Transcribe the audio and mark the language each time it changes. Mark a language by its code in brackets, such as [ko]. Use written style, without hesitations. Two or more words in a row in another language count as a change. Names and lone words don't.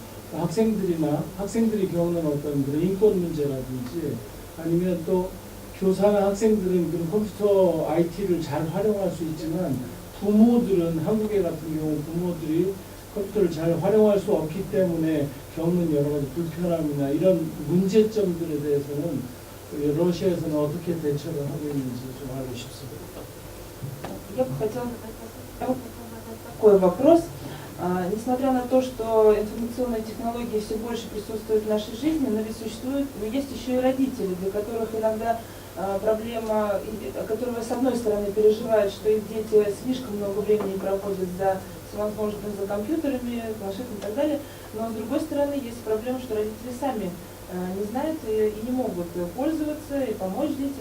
[ko] 학생들이 겪는 어떤 그런 인권 문제라든지 아니면 또 교사나 학생들은 그런 컴퓨터 IT를 잘 활용할 수 있지만 부모들은 한국에 같은 경우 부모들이 컴퓨터를 잘 활용할 수 없기 때문에 겪는 여러 가지 불편함이나 이런 문제점들에 대해서는 러시아에서는 어떻게 대처를 하고 있는지 좀 알고 싶습니다. [ru] Я бы хотела такой вопрос. Несмотря на то, что информационные технологии все больше присутствуют в нашей жизни, но ведь есть еще и родители, для которых иногда проблема, которые с одной стороны переживают, что их дети слишком много времени проводят за компьютерами, планшетами и так далее, но с другой стороны есть проблема, что родители сами не знают и не могут пользоваться и помочь детям.